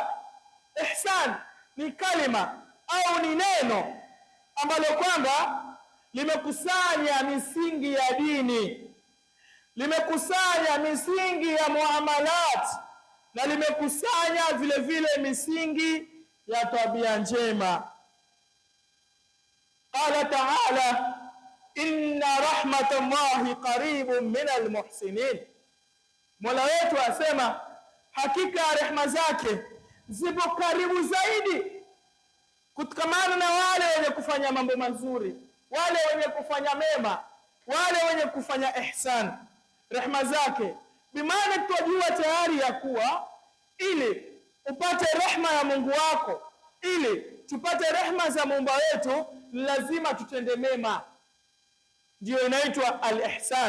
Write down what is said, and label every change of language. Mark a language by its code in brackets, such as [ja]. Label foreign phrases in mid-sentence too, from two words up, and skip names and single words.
[sw] Ihsan ni kalima au ni neno ambalo kwamba limekusanya misingi ya dini, limekusanya misingi ya muamalat, na limekusanya vile vile misingi ya tabia njema. [ar] قال تعالى إن رحمة الله قريب من المحسنين. [sw] Mola wetu asema hakika rehema zake zipo karibu zaidi kutokamana na wale wenye kufanya mambo mazuri, wale wenye kufanya mema, wale wenye kufanya ihsan. Rehema zake bimaana tunajua tayari ya kuwa ili upate rehema ya Mungu wako, ili tupate rehema za Muumba wetu, lazima tutende mema, ndio inaitwa al-ihsan.